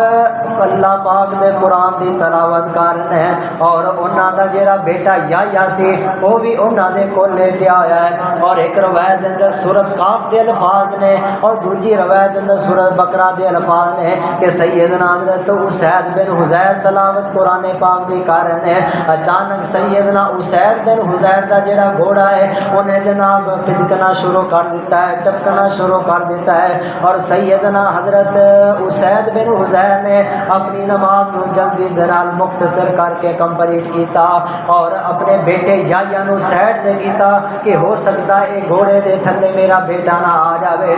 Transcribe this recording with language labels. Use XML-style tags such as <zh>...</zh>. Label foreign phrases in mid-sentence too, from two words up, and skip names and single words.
<pa>اللہ پاک دے قرآن دی تلاوت کر رہے ہیں اور انہاں دا جڑا بیٹا یا سی وہ بھی انہاں دے کول لیٹیا ہوا ہے اور ایک روایت دے اندر سورۃ قاف دے الفاظ نے اور دوسری روایت دے اندر سورۃ بقرہ دے الفاظ نے کہ سیدنا حضرت اسید بن حضیر تلاوت قرآن پاک دی کر رہے ہیں۔ اچانک سیدنا اسید بن حضیر دا جڑا گھوڑا ہے انہیں جناب پھدکنا شروع کر دیتا ہے، ٹپکنا شروع کر دیتا ہے اور سیدنا حضرت اسید بن حضیر نے اپنی نماز نو جلدی دنال مختصر کر کے کمپلیٹ کیتا اور اپنے بیٹے یا نو سیڈ دے کیتا کہ ہو سکتا ہے گھوڑے دے تھلے میرا بیٹا نہ آ جاوے۔</pa>